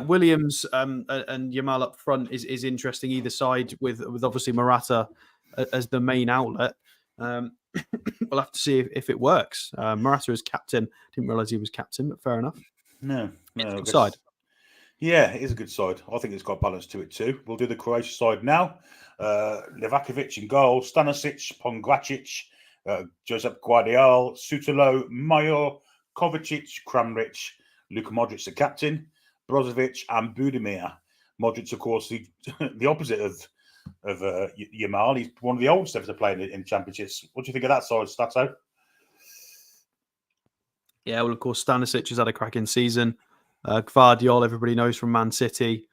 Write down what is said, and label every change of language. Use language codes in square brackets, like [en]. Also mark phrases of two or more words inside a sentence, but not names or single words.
[en] Williams and Yamal up front is interesting either side with obviously Morata as the main outlet. We'll have to see if it works. Morata is captain. Didn't realise he was captain, but fair enough. No, it's a good side. Yeah, it is a good side. I think it's got balance to it too. We'll do the Croatia side now. Livakovic in goal, Stanisic, Pongracic, Josep Guardiola, Sutalo, Mayo, Kovacic, Kramaric, Luka Modric the captain, Brozovic and Budimir. Modric, of course, the opposite of Yamal. He's one of the oldest ever to play in championships. What do you think of that side, Stato? Yeah, well, of course, Stanisic has had a cracking season. Gvardiol, everybody knows from Man City.